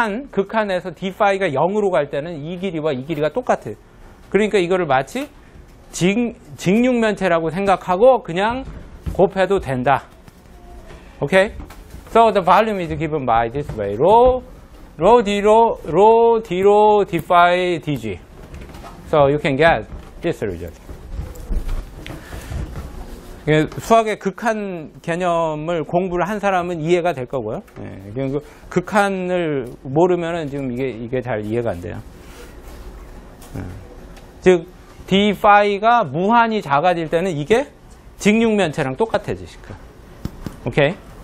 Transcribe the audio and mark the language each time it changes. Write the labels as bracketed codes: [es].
[ko] 극한에서 d phi가 0으로 갈 때는 이 길이와 이 길이가 똑같아요. 그러니까 이거를 마치 직육면체라고 생각하고 그냥 곱해도 된다. [en] Okay? So the volume is given by this way. Rho d rho d phi dg. So you can get this result. [ko] 수학의 극한 개념을 공부를 한 사람은 이해가 될 거고요. 예, 극한을 모르면은 지금 이게 잘 이해가 안 돼요. 즉 d phi가 무한히 작아질 때는 이게 직육면체랑 똑같아지실 거예요. 오케이?